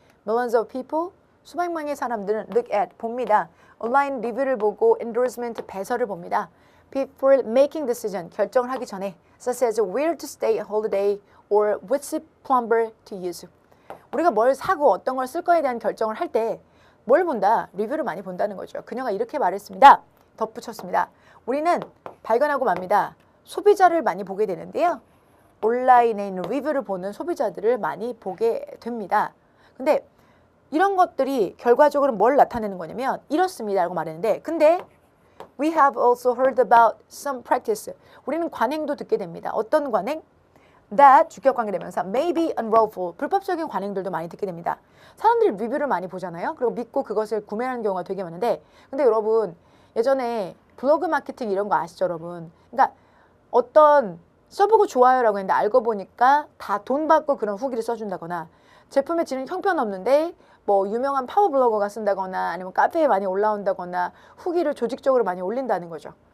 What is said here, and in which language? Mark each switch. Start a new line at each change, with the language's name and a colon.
English: Millions of people,
Korean: 수백만의 사람들은
English: look at, 봅니다.
Korean: 온라인 리뷰를 보고 endorsement, 배설을 봅니다.
English: Before making decision,
Korean: 결정을 하기 전에,
English: such as where to stay on holiday or which plumber to use.
Korean: 우리가 뭘 사고 어떤 걸 쓸 거에 대한 결정을 할 때 뭘 본다? 리뷰를 많이 본다는 거죠. 그녀가 이렇게 말했습니다. 덧붙였습니다. 우리는 발견하고 맙니다. 소비자를 많이 보게 되는데요. 온라인에 있는 리뷰를 보는 소비자들을 많이 보게 됩니다. 근데 이런 것들이 결과적으로 뭘 나타내는 거냐면 이렇습니다 라고 말했는데, 근데
English: we have also heard about some practice.
Korean: 우리는 관행도 듣게 됩니다. 어떤 관행?
English: that 주격관계대명사 may be unlawful.
Korean: 불법적인 관행들도 많이 듣게 됩니다. 사람들이 리뷰를 많이 보잖아요. 그리고 믿고 그것을 구매하는 경우가 되게 많은데, 근데 여러분 예전에 블로그 마케팅 이런 거 아시죠 여러분? 그러니까 어떤 써보고 좋아요라고 했는데 알고 보니까 다 돈 받고 그런 후기를 써준다거나, 제품의 질은 형편없는데 유명한 파워 블로거가 쓴다거나 아니면 카페에 많이 올라온다거나 후기를 조직적으로 많이 올린다는 거죠.